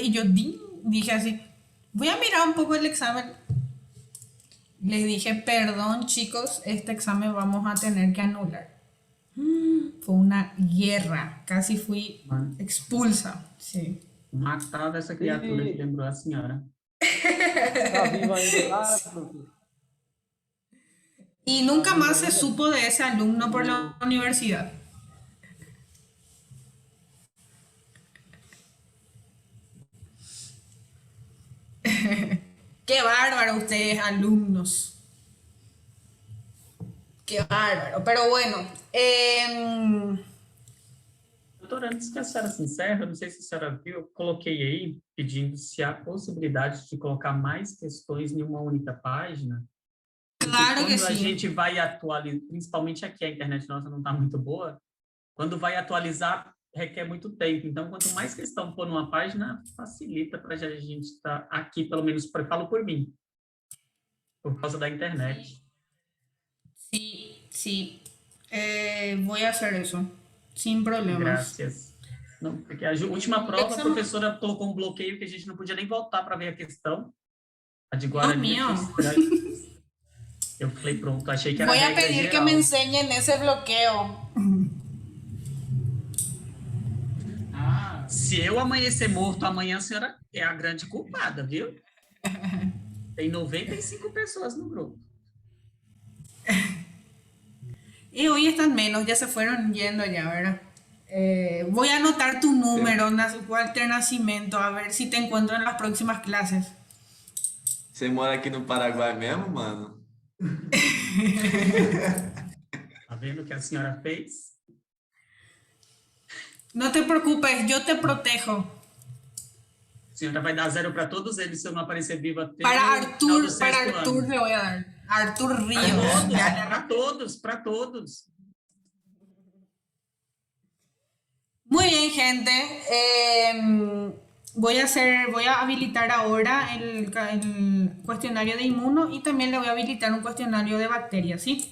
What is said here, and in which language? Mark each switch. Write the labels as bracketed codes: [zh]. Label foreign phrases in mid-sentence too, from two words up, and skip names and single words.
[es] Y yo dije así, voy a mirar un poco el examen. Les dije, perdón chicos, este examen vamos a tener que anular. Fue una guerra, casi fui expulsa, sí. [pt] Matada essa criatura que lembrou a senhora. Tá vivo ainda? Ah, profe. [es] Y nunca más se supo de ese alumno por la universidad. Qué bárbaro ustedes, alumnos. Qué bárbaro. Pero bueno, [pt] Doutora, antes que a senhora se encerre, eu não sei se a senhora viu, eu coloquei aí pedindo se há possibilidade de colocar mais questões em uma única página. [es] Claro que [pt] quando a sim. gente vai atualizar, principalmente aqui a internet nossa não está muito boa, quando vai atualizar requer muito tempo. Então, quanto mais questão for numa página, facilita para a gente estar aqui, pelo menos, falo por mim, por causa da internet. [es] Sí, sí. Voy a hacer eso, sin problemas. [pt] Graças. Não, porque a última prova, a professora colocou um bloqueio que a gente não podia nem voltar para ver a questão. A de Guarani. Eu falei, pronto, achei que era [es] Voy a [pt] regra [es] pedir que [pt] geral. [es] me enseñen ese bloqueo. [pt] Se eu amanhecer morto amanhã, a senhora é a grande culpada, viu? Tem 95 pessoas no grupo. [es] Y hoy están menos, ya se fueron yendo ya, ¿verdad? Voy a anotar tu número, Walter Nascimento, a ver si te encuentro en las próximas clases. [pt] Você mora aqui no Paraguai mesmo, mano? Tá vendo o que a senhora fez? [es] No te preocupes, yo te protejo. [pt] A senhora vai dar 0 para todos eles se eu não aparecer viva até [es] Para [pt] o final do [es] Arthur [pt] sexto ano. [es] le voy a dar. Arthur Ríos. Para todos. Muy bien, gente. Voy a habilitar ahora el cuestionario de inmuno y también le voy a habilitar un cuestionario de bacterias, ¿sí?